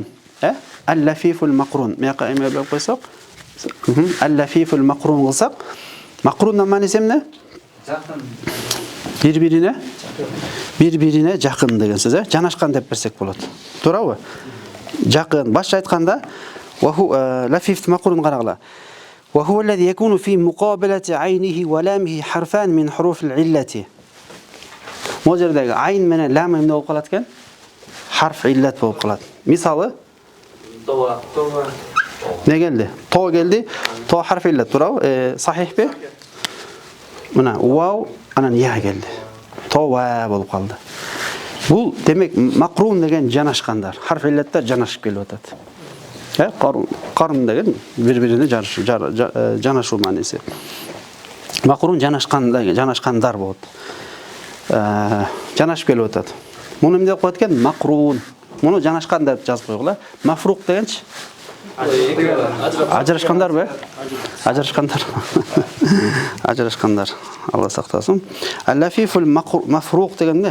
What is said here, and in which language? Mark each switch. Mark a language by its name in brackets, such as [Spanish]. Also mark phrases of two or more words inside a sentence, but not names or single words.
[Arabic] اللفيف المقرون. [Kyrgyz] Мияка эме деп койсок, [Arabic] اللفيف المقرون [Kyrgyz] кылсак, maqrunдан мааниси эмне? Жакын. Бири-бирине жакын деген сөз, жанашкан деп берсек болот. Туурабы? Жакын. Башка айтканда, [Arabic] لفيف مقرون [Kyrgyz] карагыла. [Arabic] وهو الذي يكون في مقابلة عينه ولامه حرفا من حروف العلة. [Kyrgyz] Mo жердеги айн менен лам эмне болуп калат экен? [Arabic] حرف علة [Kyrgyz] болуп калат. Мисалы, Това. не келди? То келди. То [Arabic] حرف علة, [Kyrgyz] туурабы? Сахихпи? Мына вау анан я келди. Това болуп калды. Бул демек maqrun деген жанашкандар. [Arabic] حرف علة [Kyrgyz] жанашып келип атат. Qarun деген bir-birine жанашуу мааниси. Maqrun жанашкандар болот. Жанашып келип атат. Муну эмне деп коет экен? Maqrun. Муну жанашкан деп жазып койгула. Мафрук дегенчи? Ажырашкандарбы? Ажырашкандар. Ажырашкандар. Алла сактасын. [Arabic] اللفيف المفروق [Kyrgyz] деген эмне?